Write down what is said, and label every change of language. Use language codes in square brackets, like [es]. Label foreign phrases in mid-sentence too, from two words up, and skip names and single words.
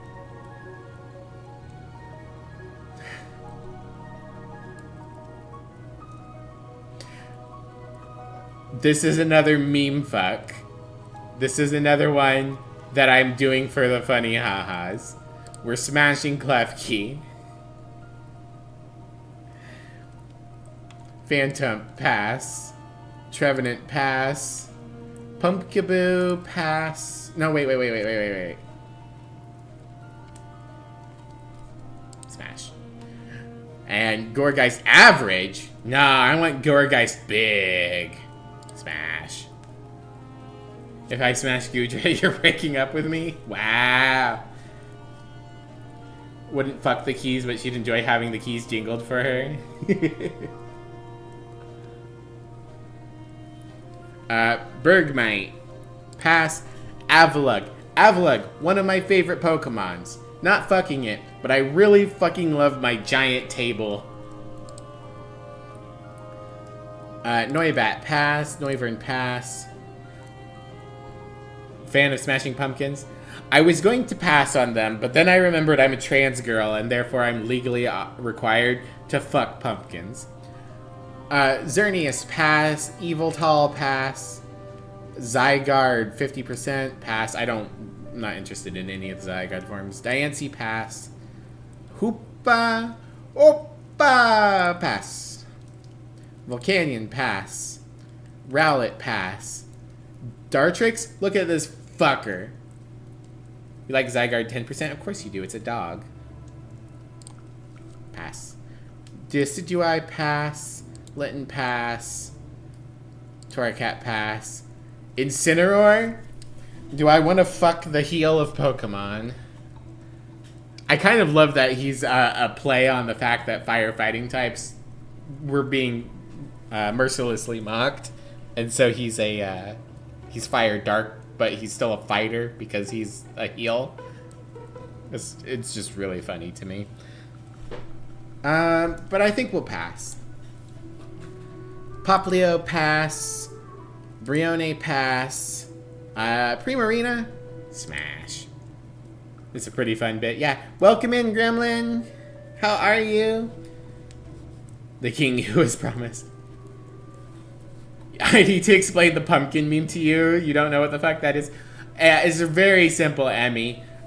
[en] This is another meme fuck. This is another one that I'm doing for the funny ha-has. We're smashing Klefki. Phantom, pass. Trevenant, pass. Pumpkaboo, pass. No, wait. Smash. And Gourgeist, average? Nah, I want Gourgeist big. Smash. If I smash Gudra, you're breaking up with me? Wow. Wouldn't fuck the keys, but she'd enjoy having the keys jingled for her. Bergmite. Pass. Avalugg. Avalugg, one of my favorite Pokemons. Not fucking it, but I really fucking love my giant table. Noibat, pass. Noivern, pass. Fan of Smashing Pumpkins. I was going to pass on them, but then I remembered I'm a trans girl, and therefore I'm legally required to fuck pumpkins. Xerneas, pass. Eviltal, pass. Zygarde, 50%, pass. I'm not interested in any of the Zygarde forms. Diancie, pass. Hoopa, Oppa, pass. Volcanion, pass. Rowlet, pass. Dartrix, look at this fucker. You like Zygarde 10%? Of course you do, it's a dog. Pass. Decidueye, pass. Litten, pass. Torracat, pass. Incineroar? Do I want to fuck the heel of Pokemon? I kind of love that he's a play on the fact that firefighting types were being mercilessly mocked. And so he's he's fire dark, but he's still a fighter because he's a heel. It's just really funny to me. But I think we'll pass. Poplio, pass. Brione, pass. Primarina, smash. It's a pretty fun bit. Yeah, welcome in, Gremlin. How are you? The king who was promised. I need to explain the pumpkin meme to you. You don't know what the fuck that is. It's a very simple Emmy.